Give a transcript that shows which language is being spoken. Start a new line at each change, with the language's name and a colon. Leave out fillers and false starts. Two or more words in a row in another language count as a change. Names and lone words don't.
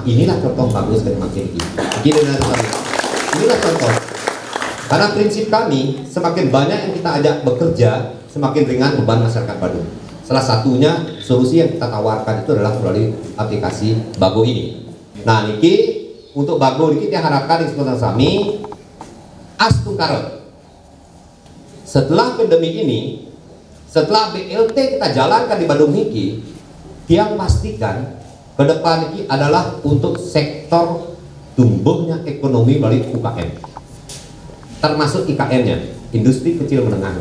Indonesian: Inilah contoh bagus dan makin inilah contoh. Karena prinsip kami, semakin banyak yang kita ajak bekerja, semakin ringan beban masyarakat Badung. Salah satunya solusi yang kita tawarkan itu adalah melalui aplikasi Bago ini. Nah, niki untuk Bago niki kita harapkan di sekolah kami astung karot. Setelah pandemi ini, setelah BLT kita jalankan di Badung niki, yang pastikan ke depan niki adalah untuk sektor tumbuhnya ekonomi melalui UKM, termasuk IKM-nya, industri kecil menengah.